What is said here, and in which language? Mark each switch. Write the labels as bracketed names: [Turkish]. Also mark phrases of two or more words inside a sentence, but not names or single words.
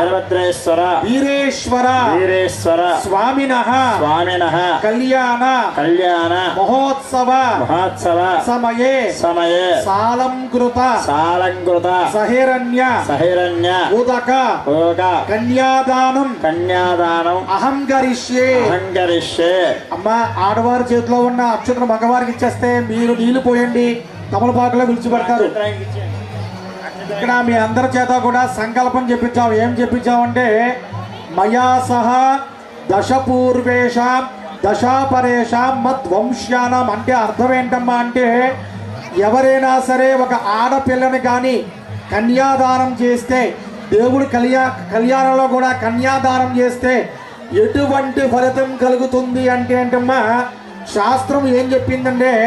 [Sanskrit] स्वामिनः कल्याण महोत्सव समये सालंकृत सहिरण्य उदक कन्यादानं अहं करिष्ये [Telugu] అమ్మా ఆడవార చేతిలో ఉన్న అక్షతను మగవారికి ఇచ్చేస్తే మీరు నీళ్లు పోయండి తమలపాకులో విడిచిపెడతారు ఇక్కడ మీ అందరి చేత కూడా సంకల్పం చెప్పించాం ఏం చెప్పించామంటే [Sanskrit] మయా సహ దశ పూర్వేషాం దశాపరేషాం మద్వంశ్యానాం [Telugu] అంటే అర్థం ఏంటమ్మా అంటే ఎవరైనా సరే ఒక ఆడపిల్లని కానీ కన్యాదానం చేస్తే దేవుడు కళ్యాణంలో కూడా కన్యాదానం చేస్తే ఎటువంటి ఫలితం కలుగుతుంది అంటే ఏంటమ్మా శాస్త్రం ఏం చెప్పిందంటే